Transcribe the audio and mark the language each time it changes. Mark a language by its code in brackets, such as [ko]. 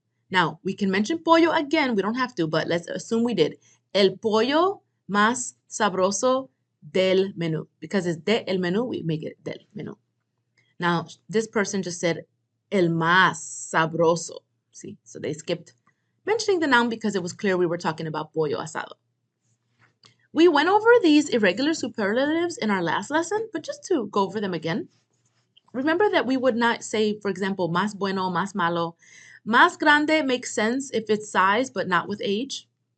[en] Now, we can mention pollo again. We don't have to, but let's assume we did. [es] El pollo más sabroso del menú. [en] Because it's de el menú, we make it [es] del menú. [en] Now, this person just said el más sabroso. See, so they skipped mentioning the noun because it was clear we were talking about pollo asado. We went over these irregular superlatives in our last lesson, but just to go over them again, remember that we would not say, for example, [es] más bueno, más malo. Más grande [en] makes sense if it's size, but not with age.